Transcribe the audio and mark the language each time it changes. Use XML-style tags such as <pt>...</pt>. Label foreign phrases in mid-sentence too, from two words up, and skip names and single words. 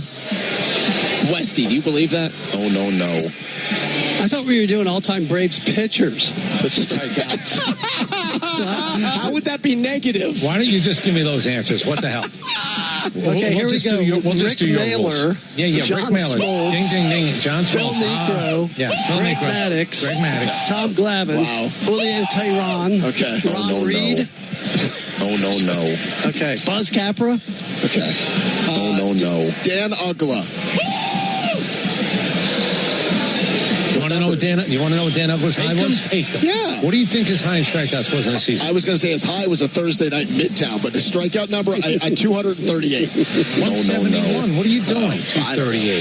<en>Westy, do you believe that? Oh, no. I thought we were doing all-time Braves pitchers with strikeouts. How would that be negative? Why don't you just give me those answers? What the hell? Okay, here we go. We'll just do your Mailer, rules. Yeah, John Rick Mailer. Smoltz, Ding, ding, ding. John Phil Smoltz. Necro. Phil Greg Necro. Maddux. Greg Maddux. Tom Glavine. Wow. Julio Teheran. Okay. Ron Reed. Oh, no. Okay. Buzz Capra. Okay. No. Dan Ugla. You want to know what Dan Ugla's high was? Take them. Yeah. What do you think his high in strikeouts was in the season? I was going to say his high was a Thursday night in Midtown, but his strikeout number, I 238. 171. What are you doing? 238.</en>